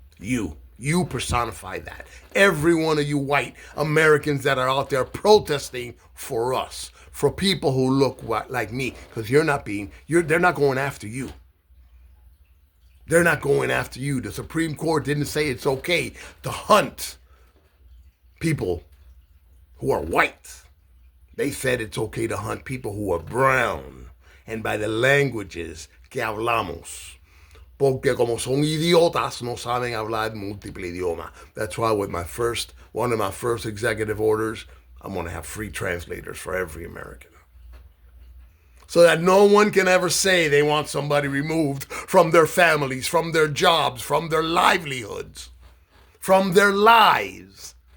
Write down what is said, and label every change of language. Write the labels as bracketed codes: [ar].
[en] You personify that. Every one of you white Americans that are out there protesting for us, for people who look like me, because they're not going after you. They're not going after you. The Supreme Court didn't say it's okay to hunt people who are white. They said it's okay to hunt people who are brown. And by the languages [es] que hablamos. Porque como son idiotas, no saben hablar múltiple idioma. [en] That's why with one of my first executive orders, I'm going to have free translators for every American. So that no one can ever say they want somebody removed from their families, from their jobs, from their livelihoods, from their lives.